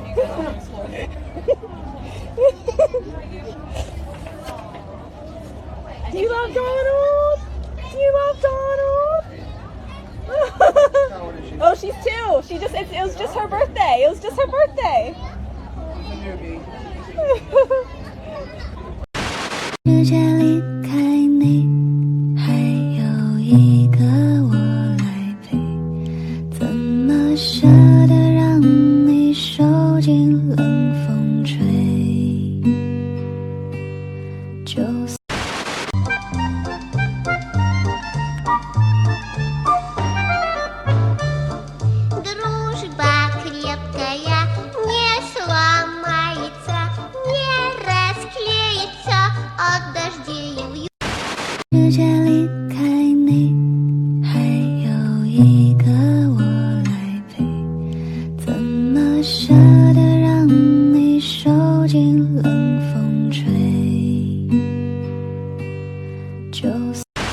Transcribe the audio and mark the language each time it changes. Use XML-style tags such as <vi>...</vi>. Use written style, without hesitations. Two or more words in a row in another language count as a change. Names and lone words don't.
<en>Do you love Donald? Do you love Donald? Oh, she's 2. She just, it was just her birthday. It was just her birthday.</en> <zh>世界离开你，还有一个我来陪，怎么舍得让你受尽冷风吹？就算</zh> <ru>Дружба крепкая не сломается, не расклеится от дождей и вьюг.</ru> <zh>世界离开你，还有一个我来陪，怎么舍得让你受尽冷风吹？就算</zh>